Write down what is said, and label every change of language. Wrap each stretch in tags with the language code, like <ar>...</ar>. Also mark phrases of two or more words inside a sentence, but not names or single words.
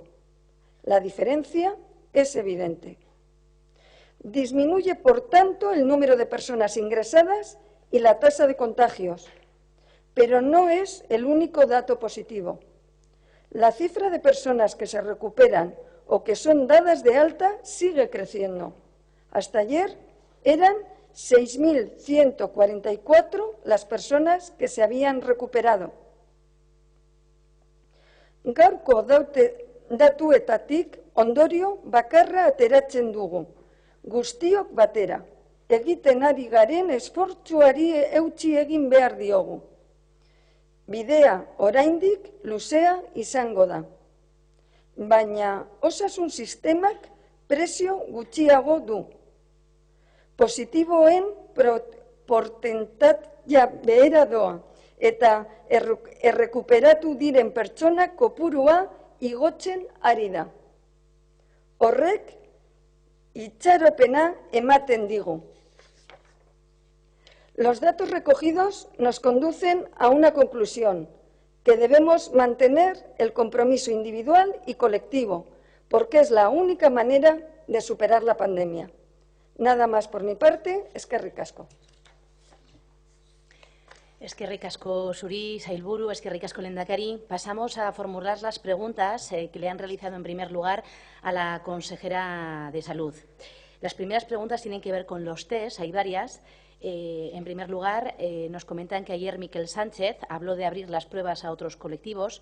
<es>La diferencia es evidente. Disminuye, por tanto, el número de personas ingresadas y la tasa de contagios, pero no es el único dato positivo. La cifra de personas que se recuperan o que son dadas de alta sigue creciendo. Hasta ayer eran 6.144 las personas que se habían recuperado.</es> <eu>Gaurko datuetatik ondorio bakarra ateratzen dugu, guztiok batera. Egiten ari garen esfortzuari eutsi egin behar diogu. Bidea oraindik luzea izango da. Baina osasun sistemak prezio gutxiago du. Positiboen portentaia behera doa eta errekuperatu diren pertsona kopurua igotzen ari da. Horrek itxaropena ematen digu.</eu> <es>Los datos recogidos nos conducen a una conclusión, que debemos mantener el compromiso individual y colectivo, porque es la única manera de superar la pandemia. Nada más por mi parte,</es> <eu>eskerrik asko. Eskerrik asko zuri, sailburu, eskerrik asko lehendakari.</eu> <es>Pasamos a formular las preguntas que le han realizado en primer lugar a la consejera de Salud. Las primeras preguntas tienen que ver con los test, hay varias. En primer lugar, nos comentan que ayer Miquel Sánchez habló de abrir las pruebas a otros colectivos.</es>